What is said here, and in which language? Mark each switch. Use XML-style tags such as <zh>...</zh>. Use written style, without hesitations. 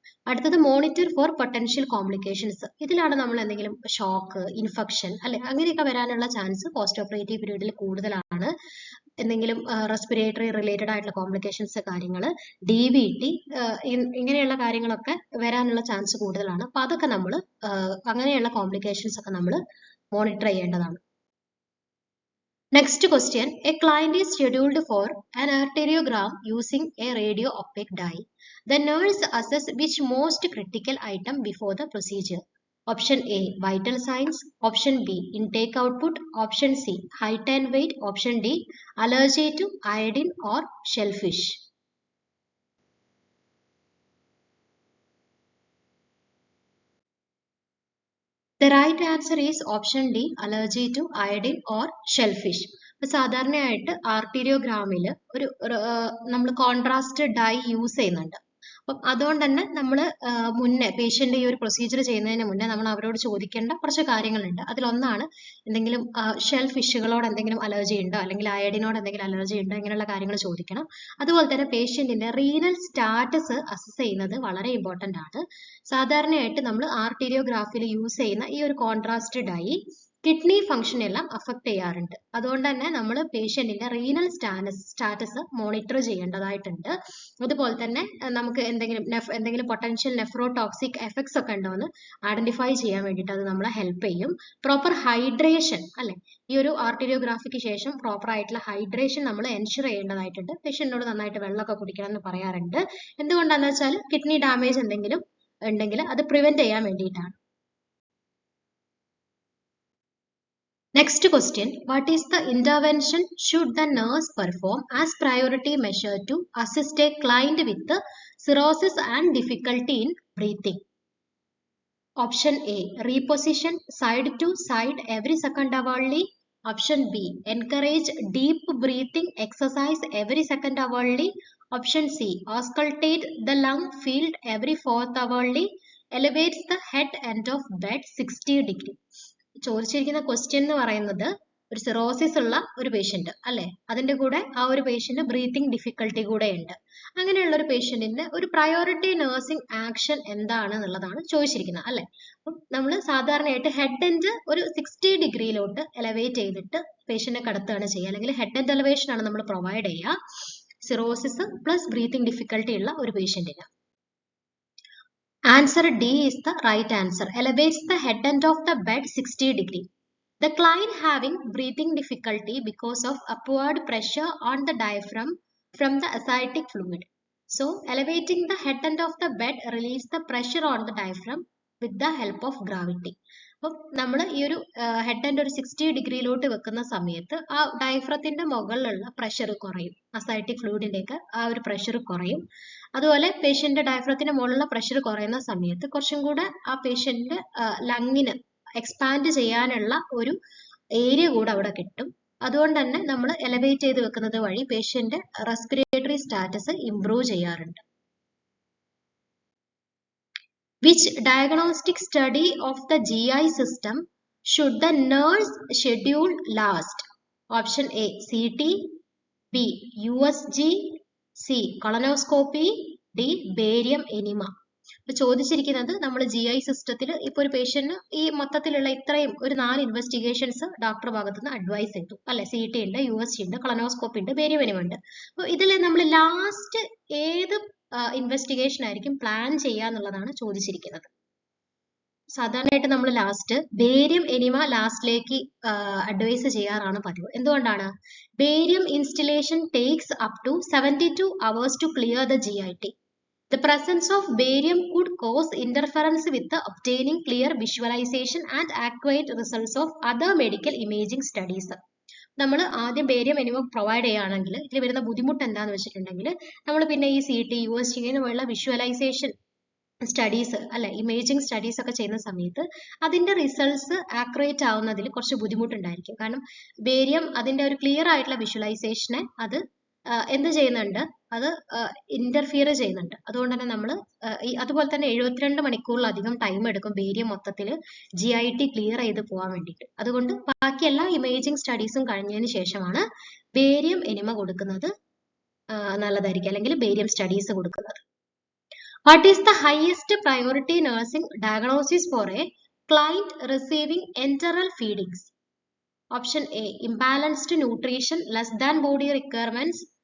<ml>അടുത്തത്</ml> <en>Monitor for potential complications.</en> <ml>ഇതിലാണ് നമ്മൾ എന്തെങ്കിലും ഷോക്ക്, ഇൻഫെക്ഷൻ അല്ലെ അങ്ങനെയൊക്കെ വരാനുള്ള ചാൻസ് പോസ്റ്റ് ഓപ്പറേറ്റീവ് പീരീഡിൽ കൂടുതലാണ്. എന്തെങ്കിലും റെസ്പിറേറ്ററി റിലേറ്റഡ് ആയിട്ടുള്ള കോംപ്ലിക്കേഷൻസ് കാര്യങ്ങൾ, DVT ഇങ്ങനെയുള്ള കാര്യങ്ങളൊക്കെ വരാനുള്ള ചാൻസ് കൂടുതലാണ്. അപ്പൊ അതൊക്കെ നമ്മൾ അങ്ങനെയുള്ള കോംപ്ലിക്കേഷൻസ് ഒക്കെ നമ്മൾ മോണിറ്റർ ചെയ്യേണ്ടതാണ്.</ml> <en>Next question. A client is scheduled for an arteriogram using a radio opaque dye. The nurse assesses which most critical item before the procedure. Option A, vital signs. Option B, intake output. Option C, height and weight. Option D, allergy to iodine or shellfish. The right answer is option D, allergy to iodine or shellfish.</en> <ml>സാധാരണയായിട്ട് ആർട്ടീരിയോഗ്രാമിൽ നമ്മൾ contrast dye use ചെയ്യുന്നുണ്ട്. അപ്പം അതുകൊണ്ട് തന്നെ നമ്മൾ മുന്നേ patient ഈ ഒരു പ്രൊസീജിയർ ചെയ്യുന്നതിന് മുന്നേ നമ്മൾ അവരോട് ചോദിക്കേണ്ട കുറച്ച് കാര്യങ്ങളുണ്ട്. അതിലൊന്നാണ് എന്തെങ്കിലും ഷെൽ ഫിഷുകളോട് എന്തെങ്കിലും അലർജി ഉണ്ടോ, അല്ലെങ്കിൽ അയഡിനോട് എന്തെങ്കിലും അലർജി ഉണ്ടോ, ഇങ്ങനെയുള്ള കാര്യങ്ങൾ ചോദിക്കണം. അതുപോലെ തന്നെ പേഷ്യന്റിന്റെ റീനൽ സ്റ്റാറ്റസ് അസസ് ചെയ്യുന്നത് വളരെ ഇമ്പോർട്ടന്റ് ആണ്. സാധാരണയായിട്ട് നമ്മൾ ആർട്ടീരിയോഗ്രാഫിയിൽ യൂസ് ചെയ്യുന്ന ഈ ഒരു കോൺട്രാസ്റ്റ് ഡൈ കിഡ്നി ഫംഗ്ഷൻ എല്ലാം അഫക്ട് ചെയ്യാറുണ്ട്. അതുകൊണ്ട് തന്നെ നമ്മൾ പേഷ്യന്റിന്റെ റീനൽ സ്റ്റാറ്റസ് മോണിറ്റർ ചെയ്യേണ്ടതായിട്ടുണ്ട്. അതുപോലെ തന്നെ നമുക്ക് എന്തെങ്കിലും പൊട്ടൻഷ്യൽ നെഫ്രോടോക്സിക് എഫക്ട്സ് ഒക്കെ ഉണ്ടോ എന്ന് ഐഡന്റിഫൈ ചെയ്യാൻ വേണ്ടിയിട്ട് അത് നമ്മളെ ഹെൽപ്പ് ചെയ്യും. പ്രോപ്പർ ഹൈഡ്രേഷൻ അല്ലെ, ഈ ഒരു ആർട്ടീരിയോഗ്രാഫിക്ക് ശേഷം പ്രോപ്പർ ആയിട്ടുള്ള ഹൈഡ്രേഷൻ നമ്മൾ എൻഷുർ ചെയ്യേണ്ടതായിട്ടുണ്ട്. പേഷ്യന്റിനോട് നന്നായിട്ട് വെള്ളമൊക്കെ കുടിക്കണം എന്ന് പറയാറുണ്ട്. എന്തുകൊണ്ടാണെന്ന് വെച്ചാൽ കിഡ്നി ഡാമേജ് എന്തെങ്കിലും ഉണ്ടെങ്കിൽ അത് പ്രിവെന്റ് ചെയ്യാൻ വേണ്ടിയിട്ടാണ്.</ml> <en>Next question. What is the intervention should the nurse perform as priority measure to assist a client with the cirrhosis and difficulty in breathing? Option A, reposition side to side every second hourly. Option B, encourage deep breathing exercise every second hourly. Option C, auscultate the lung field every 4th hourly. Elevates the head end of bed 60 degree.</en> <ml>ചോദിച്ചിരിക്കുന്ന question എന്ന് പറയുന്നത് ഒരു cirrhosis ഉള്ള ഒരു patient അല്ലെ, അതിന്റെ കൂടെ ആ ഒരു പേഷ്യന്റ് ബ്രീത്തിങ് ഡിഫിക്കൽട്ടി കൂടെ ഉണ്ട്. അങ്ങനെയുള്ള ഒരു പേഷ്യന്റിന്റെ ഒരു പ്രയോറിറ്റി നഴ്സിംഗ് ആക്ഷൻ എന്താണ് എന്നുള്ളതാണ് ചോദിച്ചിരിക്കുന്നത് അല്ലെ. അപ്പം നമ്മൾ സാധാരണയായിട്ട് ഹെഡ് എൻഡ് ഒരു 60 ഡിഗ്രിയിലോട്ട് എലവേറ്റ് ചെയ്തിട്ട് പേഷ്യന്റിനെ കടത്തുകയാണ് ചെയ്യുക, അല്ലെങ്കിൽ ഹെഡ് എൻഡ് എലവേഷൻ ആണ് നമ്മൾ പ്രൊവൈഡ് ചെയ്യുക സിറോസിസ് പ്ലസ് ബ്രീത്തിങ് ഡിഫിക്കൽട്ടി ഉള്ള ഒരു പേഷ്യന്റിന്.</ml> <en>Answer D is the right answer. Elevates the head end of the bed 60 degree. The client having breathing difficulty because of upward pressure on the diaphragm from the ascitic fluid. So, elevating the head end of the bed relieves the pressure on the diaphragm with the help of gravity.</en> <ml>അപ്പം നമ്മൾ ഈ ഒരു head end ഒരു 60 ഡിഗ്രിയിലോട്ട് വെക്കുന്ന സമയത്ത് ആ ഡയഫ്രത്തിന്റെ മുകളിലുള്ള pressure കുറയും, അസൈറ്റിക് ഫ്ലൂയിഡിന്റെ ഒക്കെ ആ ഒരു പ്രഷർ കുറയും. അതുപോലെ പേഷ്യന്റ് ഡയഫ്രത്തിന്റെ മുകളിലുള്ള പ്രഷർ കുറയുന്ന സമയത്ത് കുറച്ചും കൂടെ ആ പേഷ്യന്റ് ലങ്ങിന് എക്സ്പാൻഡ് ചെയ്യാനുള്ള ഒരു ഏരിയ കൂടെ അവിടെ കിട്ടും. അതുകൊണ്ട് തന്നെ നമ്മൾ എലവേറ്റ് ചെയ്ത് വെക്കുന്നത് വഴി പേഷ്യന്റ് റെസ്പിറേറ്ററി സ്റ്റാറ്റസ് ഇംപ്രൂവ് ചെയ്യാറുണ്ട്.</ml> <en>Which diagnostic study of the GI system should the nurse schedule last? Option A, CT. B, USG. C, colonoscopy. D, barium enema.</en> <ml>ഇപ്പൊ ചോദിച്ചിരിക്കുന്നത് നമ്മൾ GI സിസ്റ്റത്തിൽ ഇപ്പൊ ഒരു പേഷ്യന്റ് ഈ മൊത്തത്തിലുള്ള ഇത്രയും ഒരു 4 ഇൻവെസ്റ്റിഗേഷൻസ് ഡോക്ടർ ഭാഗത്തു നിന്ന് അഡ്വൈസ് ചെയ്തു അല്ലെ. CT ഉണ്ട്, USG ഉണ്ട്, കൊളനോസ്കോപ്പി ഉണ്ട്, ബേരിയം എനിമ ഉണ്ട്. അപ്പൊ ഇതിൽ നമ്മൾ ലാസ്റ്റ് ഏത് ഇൻവെസ്റ്റിഗേഷൻ ആയിരിക്കും പ്ലാൻ ചെയ്യുക എന്നുള്ളതാണ് ചോദിച്ചിരിക്കുന്നത്. സാധാരണയായിട്ട് നമ്മൾ ലാസ്റ്റ് ബേരിയം എനിമ ലാസ്റ്റിലേക്ക് അഡ്വൈസ് ചെയ്യാറാണ് പതിവ്. എന്തുകൊണ്ടാണ്?</ml> <en>Barium installation takes up to 72 hours to clear the GIT. The presence of barium could cause interference with the obtaining clear visualization and accurate results of other medical imaging studies.</en> <ml>നമ്മൾ ആദ്യം barium enema provide ചെയ്യുകയാണെങ്കിൽ ഇതിൽ വരുന്ന ബുദ്ധിമുട്ട് എന്താണെന്ന് വെച്ചിട്ടുണ്ടെങ്കിൽ നമ്മൾ പിന്നെ ഈ CT, USG ഇങ്ങനെയുള്ള വിഷ്വലൈസേഷൻ സ്റ്റഡീസ് അല്ലെ, ഇമേജിംഗ് സ്റ്റഡീസ് ഒക്കെ ചെയ്യുന്ന സമയത്ത് അതിന്റെ റിസൾട്ട്സ് ആക്യുറേറ്റ് ആവുന്നതിൽ കുറച്ച് ബുദ്ധിമുട്ടുണ്ടായിരിക്കും. കാരണം ബേരിയം അതിന്റെ ഒരു ക്ലിയർ ആയിട്ടുള്ള വിഷ്വലൈസേഷനെ അത് എന്ത് ചെയ്യുന്നുണ്ട്, അത് ഇന്റർഫിയർ ചെയ്യുന്നുണ്ട്. അതുകൊണ്ട് തന്നെ നമ്മൾ അതുപോലെ തന്നെ 72 മണിക്കൂറിലധികം ടൈം എടുക്കും ബേരിയം മൊത്തത്തിൽ GIT ക്ലിയർ ചെയ്ത് പോകാൻ വേണ്ടിയിട്ട്. അതുകൊണ്ട് ബാക്കി എല്ലാ ഇമേജിംഗ് സ്റ്റഡീസും കഴിഞ്ഞതിന് ശേഷമാണ് ബേരിയം എനിമ കൊടുക്കുന്നത് നല്ലതായിരിക്കും, അല്ലെങ്കിൽ ബേരിയം സ്റ്റഡീസ് കൊടുക്കുന്നത്.</ml> <en>What is the highest priority nursing diagnosis for a client receiving enteral feedings? Option A, imbalanced nutrition less than body requirements.</en>